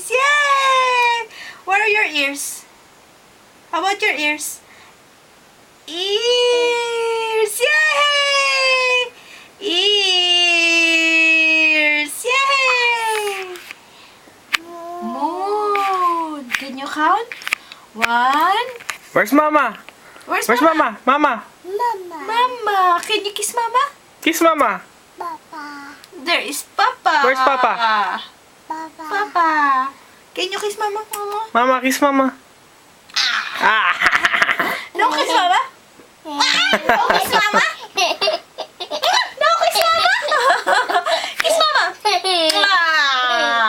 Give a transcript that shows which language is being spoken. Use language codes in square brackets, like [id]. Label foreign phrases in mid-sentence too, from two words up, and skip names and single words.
[en] Yay! Where are your ears? How about your ears? Ears! Yay! Ears! Yay! Moon! Can you count? 1. Where's Mama? Where's Mama? Mama! Mama. Mama! Can you kiss Mama? Kiss Mama! Papa. There is Papa. Where's Papa? Papa. Papa. Can you kiss Mama? Mama? Mama, kiss Mama! Ah! No kiss Mama? No kiss Mama? No kiss Mama? Kiss Mama. Ah.